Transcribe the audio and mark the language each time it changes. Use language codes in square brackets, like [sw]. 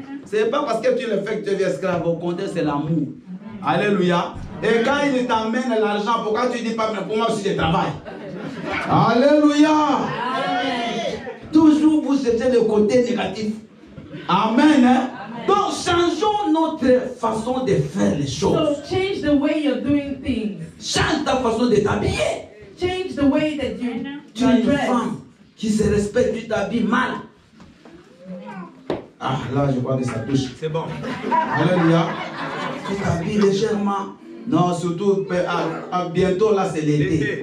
[fr] Ce n'est pas parce que tu le fais que tu deviens esclave. Au contraire, c'est l'amour. Alléluia. Et quand il t'amène l'argent, pourquoi tu ne dis pas, mais pour moi aussi je travaille? Alléluia. Toujours vous cherchez le côté négatif. Amen. Hein? Donc changeons notre façon de faire les choses. [en] So change the way you're doing things. [fr] Change ta façon de t'habiller. [en] Change the way that you [fr] Tu es une [en] dress. [fr] femme qui se respecte, tu t'habilles mal. Ah, là, je crois que ça touche. C'est bon. Alléluia. Tu t'habilles légèrement. Non, surtout, bientôt, là, c'est l'été.